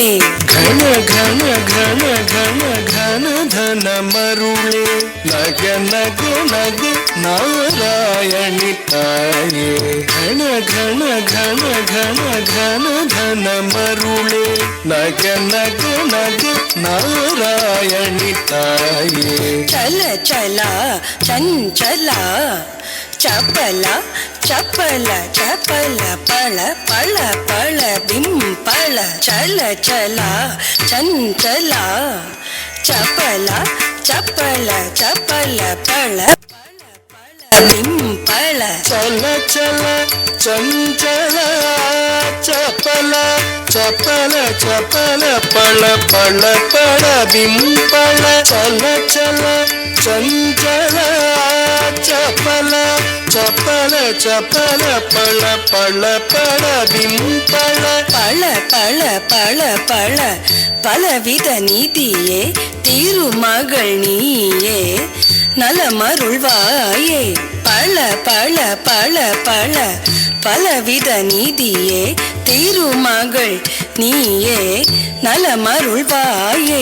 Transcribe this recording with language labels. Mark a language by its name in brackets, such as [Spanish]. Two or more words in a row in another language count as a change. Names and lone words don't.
[Tamil] கண கண கண கண கண தன மருளே நக நக நக நாராயணி தாயே கண கண கண கண கண தன மருளே நக நக நக நாராயணி தாயே [Marathi] चल चला चंचला चपला चपला चपला पळ पळ पळ बिंपळ चल चला चंचला चपला चपला चपला पळ बिंपळ चल चल चंचल चपल चपल चपल पळ पळ पळ बिंपळ चल चल चंचल चपल चपल चपल पळ पळ पळ बिंपळ [Tamil] பல பல பல பல பலவித நீதியே திருமகள் நீயே நலமருள்வாயே பல பல பல பல பலவித நீதியே திருமகள் நீயே நலமருள்வாயே